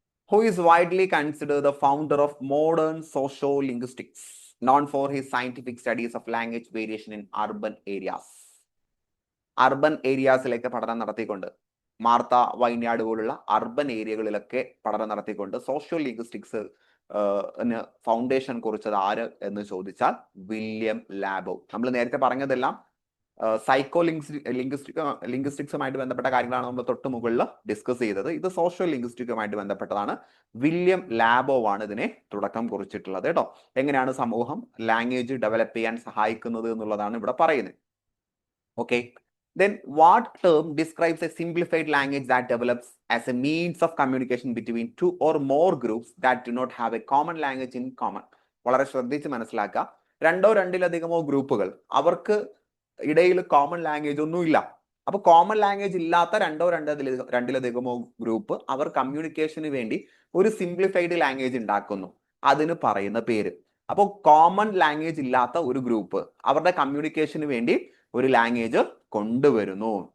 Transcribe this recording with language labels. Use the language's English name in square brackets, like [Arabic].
[English] Who is widely considered the founder of modern sociolinguistics, known for his scientific studies of language variation in urban areas? [Malayalam] Urban ഏരിയാസിലേക്ക് പഠനം നടത്തിക്കൊണ്ട്, Martha വൈനാട് പോലുള്ള urban ഏരിയകളിലൊക്കെ പഠനം നടത്തിക്കൊണ്ട് socio linguistics foundation കുറിച്ചത് ആര് എന്ന് ചോദിച്ചാൽ വില്യം ലാബോ. നമ്മൾ നേരത്തെ പറഞ്ഞതെല്ലാം സൈക്കോ ലിംഗ്വിസ്റ്റിക്സുമായിട്ട് ബന്ധപ്പെട്ട കാര്യങ്ങളാണ് നമ്മൾ തൊട്ട് മുകളിൽ ഡിസ്കസ് ചെയ്തത്. ഇത് സോഷ്യോ ലിംഗ്വിസ്റ്റിക്കുമായിട്ട് ബന്ധപ്പെട്ടതാണ്. വില്യം ലാബോ ആണ് ഇതിനെ തുടക്കം കുറിച്ചിട്ടുള്ളത് കേട്ടോ. എങ്ങനെയാണ് സമൂഹം ലാംഗ്വേജ് ഡെവലപ്പ് ചെയ്യാൻ സഹായിക്കുന്നത് എന്നുള്ളതാണ് ഇവിടെ പറയുന്നത്. Okay. [English] Then what term describes a simplified language that develops as a means of communication between 2 or more groups that do not have a common language in common? [Malayalam] വളരെ ശ്രദ്ധിച്ച് മനസ്സിലാക്കുക. 2-2-ലധികമോ ഗ്രൂപ്പുകൾ, അവർക്ക് ഇടയിൽ കോമൺ ലാംഗ്വേജ് ഒന്നുമില്ല. അപ്പൊ കോമൺ ലാംഗ്വേജ് ഇല്ലാത്ത 2-2-ലധികമോ group അവർ കമ്മ്യൂണിക്കേഷന് വേണ്ടി ഒരു സിംപ്ലിഫൈഡ് ലാംഗ്വേജ് ഉണ്ടാക്കുന്നു. അതിന് പറയുന്ന പേര്. അപ്പോൾ കോമൺ ലാംഗ്വേജ് ഇല്ലാത്ത ഒരു ഗ്രൂപ്പ് അവരുടെ കമ്മ്യൂണിക്കേഷന് വേണ്ടി ഒരു ലാംഗ്വേജ് കൊണ്ടുവരുന്നു.